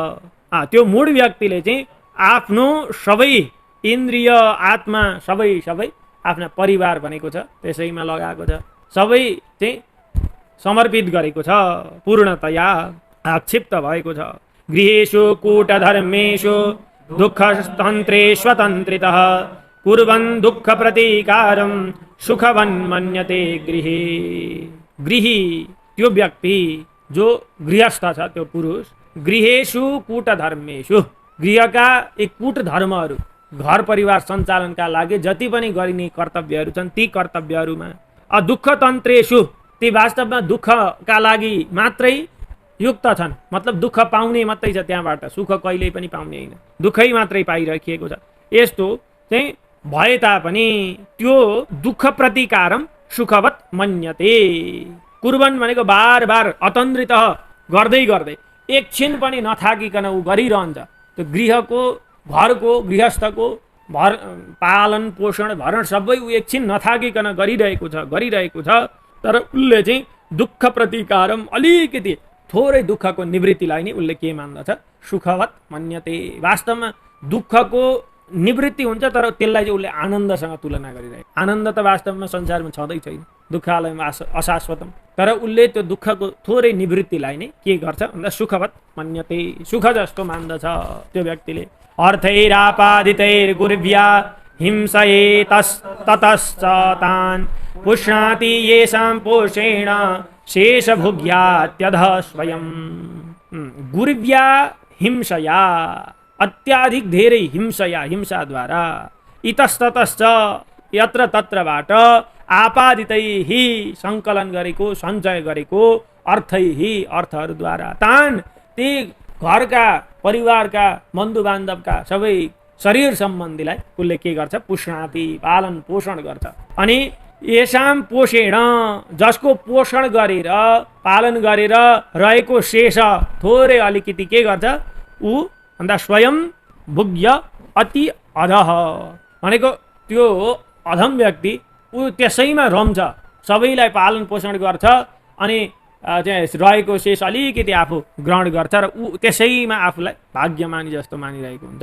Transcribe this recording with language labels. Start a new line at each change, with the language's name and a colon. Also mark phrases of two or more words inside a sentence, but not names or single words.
Nepali: त्यो मूढ व्यक्तिले चाहिँ आफ्नो सबै इन्द्रिय आत्मा सबै आफ्ना परिवार भनेको छ त्यसैमा लगाएको छ, सबै चाहिँ समर्पित गरेको छ, पूर्णतया आक्षिप्त भएको छ।
Sanskrit: गृहेषु कूटधर्मेषु दुःखस्तन्त्रे स्वतन्त्रितः कुर्वन् दुःख प्रतीकारं सुखवन् मन्यते गृहे।
Nepali: गृही त्यो व्यक्ति जो गृहस्थ छ, त्यो पुरुष,
Sanskrit: गृहेषु कूटधर्मेषु,
Nepali: गृहका एक कूट धर्महरू, घर परिवार सञ्चालनका लागि जति पनि गरिने कर्तव्यहरू छन् ती कर्तव्यहरूमा,
Sanskrit: दुःख तन्त्रेषु
Nepali: ती वास्तवमा दुःखका लागि मात्रै युक्त छन्, मतलब दुःख पाउने मात्रै छ, त्यहाँबाट सुख कहिल्यै पनि पाउने होइन, दुःखै मात्रै पाइराखिएको छ। यस्तो चाहिँ भए तापनि त्यो
Sanskrit: दुःख प्रतिकारम सुखवत मन्यते।
Nepali: कुर्बन भनेको बार बार अतन्द्रित गर्दै गर्दै एकछिन पनि नथाकिकन ऊ गरिरहन्छ। त्यो गृहको, घरको, गृहस्थको पालन पोषण भरण सबै ऊ एकछिन नथाकिकन गरिरहेको छ। तर उसले चाहिँ
Sanskrit: दुःख प्रतिकारम,
Nepali: अलिकति थोरै दुःखको निवृत्तिलाई नै उसले के मान्दछ?
Sanskrit: सुखवत मन्यते।
Nepali: वास्तवमा दुःखको निवृत्ति हुन्छ, तर त्यसलाई चाहिँ उसले आनन्दसँग तुलना गरिरहेको। आनन्द त वास्तवमा संसारमा छँदै छैन, दुःखालयमा अशाश्वतम। तर उसले त्यो दुःखको थोरै निवृत्तिलाई नै के गर्छ भन्दा
Sanskrit: सुखवत मन्यते,
Nepali: सुख जस्तो मान्दछ त्यो व्यक्तिले।
Sanskrit: अर्थैरापादितैर्गुर्व्या हिंसयेतस्ततश्च तान् पुष्णाति येषां पोषेण शेषभुग्यात्यधः स्वयं। गुर्व्या हिंसया,
Nepali: अत्याधिक धेरै हिंसया, हिंसाद्वारा, इतस्ततश्च यत्र तत्रबाट, आपादितैहि सङ्कलन गरेको, सञ्चय गरेको, अर्थैहि अर्थहरूद्वारा, तान ती घरका परिवारका बन्धु बान्धवका सबै शरीर सम्बन्धीलाई उसले के गर्छ? पुष्णाति, पालन पोषण गर्छ। अनि
Sanskrit: येषां पोषेण,
Nepali: जसको पोषण गरेर पालन गरेर रहेको शेष थोरै अलिकति के गर्छ ऊ भन्दा
Sanskrit: स्वयं भुग्य अति अधः,
Nepali: भनेको त्यो अधम व्यक्ति ऊ त्यसैमा रम्छ, सबैलाई पालन पोषण गर्छ अनि चाहिँ रहेको शेष अलिकति आफू ग्रहण गर्छ र ऊ त्यसैमा आफूलाई भाग्यमानी जस्तो मानिरहेको हुन्छ।